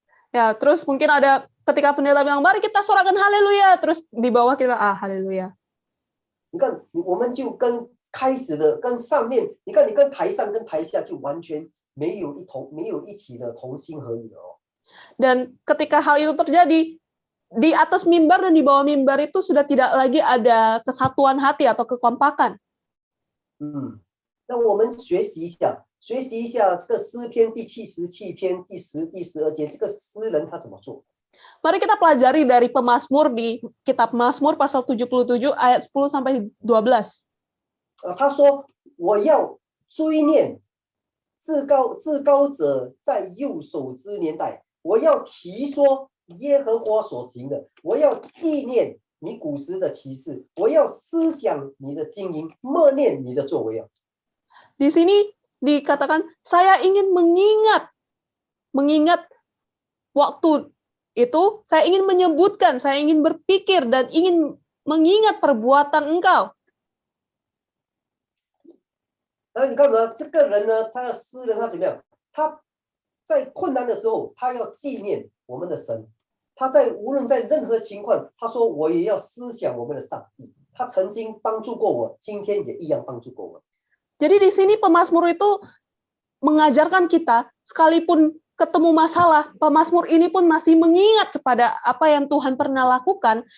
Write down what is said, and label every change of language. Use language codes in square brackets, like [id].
[id] Ya, terus mungkin ada ketika pendeta bilang, mari kita sorakan haleluya. Terus di bawah kita, haleluya. [zh] 你看，我们就跟开始的跟上面，你看你跟台上跟台下就完全没有一起的同心合意的哦。 [id] Dan ketika hal itu terjadi, di atas mimbar dan di bawah mimbar itu sudah tidak lagi ada kesatuan hati atau kekompakan. [zh] 那我们学习一下这个诗篇第77篇第12节，这个诗人他怎么做？ [id] Mari kita pelajari dari pemazmur di kitab Mazmur pasal 77 ayat 10 sampai 12. [zh] 他说：“我要追念至高者在右手之年代，我要提说耶和华所行的，我要纪念你古时的奇事，我要思想你的经营，默念你的作为啊。” [id] Di sini dikatakan, saya ingin mengingat waktu itu, saya ingin menyebutkan, saya ingin berpikir dan ingin mengingat perbuatan engkau. [zh] 你看嘛，这个人呢，他的诗人他怎么样？他在困难的时候，他要纪念我们的神。他无论在任何情况，他说我也要思想我们的上帝。他曾经帮助过我，今天也一样帮助过我。 [id] Jadi di sini pemazmur itu mengajarkan kita, sekalipun ketemu masalah, pemazmur ini pun masih mengingat kepada apa yang Tuhan pernah lakukan.